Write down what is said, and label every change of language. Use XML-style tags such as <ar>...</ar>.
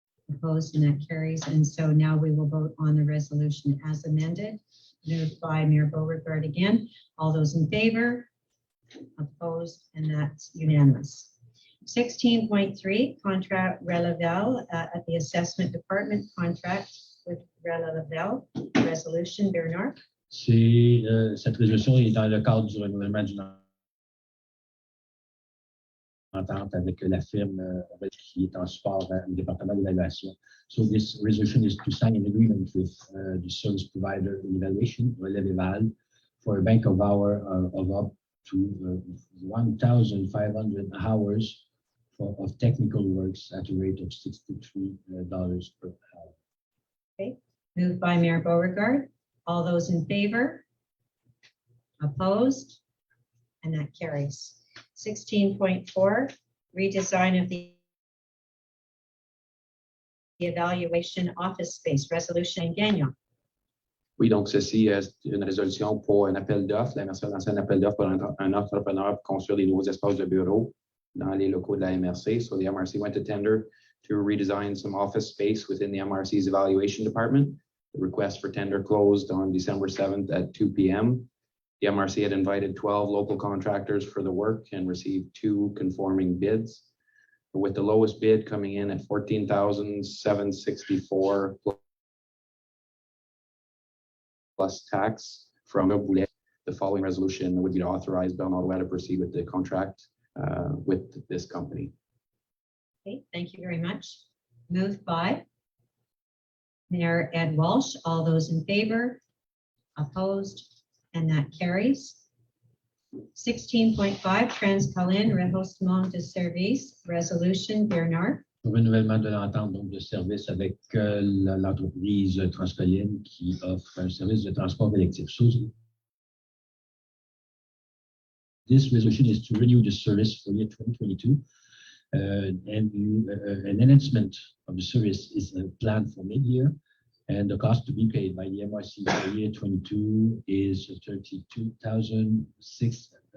<en>Opposed, and that carries. And so now we will vote on the resolution as amended. Moved by Mayor Beauregard again. All those in favor? Opposed, and that's unanimous. 16.3, contract Relevel at the Assessment Department, contract with Relevel. Resolution, Bernard.</en> <fr>Cette résolution est dans le cadre du renouvellement d'une entente avec la firme qui est en support au département d'évaluation.</fr> <en>So this resolution is to sign an agreement with the service provider in evaluation, Relevel, for a bank of hour of up to 1,500 hours of technical works at a rate of $63 per hour. Okay, moved by Mayor Beauregard. All those in favor? Opposed? And that carries. 16.4, redesign of the evaluation office space, resolution Gagnon.</en> <fr>Oui, donc ceci est une résolution pour un appel d'offres. La MRC a lancé un appel d'offres pour un entrepreneur pour construire des nouveaux espaces de bureaux dans les locaux de la MRC.</fr> <en>So the MRC went to tender to redesign some office space within the MRC's evaluation department. The request for tender closed on December 7th at 2 p.m. The MRC had invited 12 local contractors for the work and received 2 conforming bids, with the lowest bid coming in at $14,764 plus tax from Boulet. The following resolution would be to authorize Bernard to proceed with the contract with this company. Okay, thank you very much. Moved by Mayor Ed Walsh. All those in favor? Opposed? And that carries. 16.5, Transcolin</en> <fr>Rehaussement de Service,</fr> <en>Resolution Bernard.</en> <fr>Renouvellement de l'entente donc de service avec l'entreprise Transcolin qui offre un service de transport collectif.</fr> <en>So this resolution is to renew the service for year 2022. And an enhancement of the service is planned for mid-year, and the cost to be paid by the MRC for year 22 is $32,676.</en>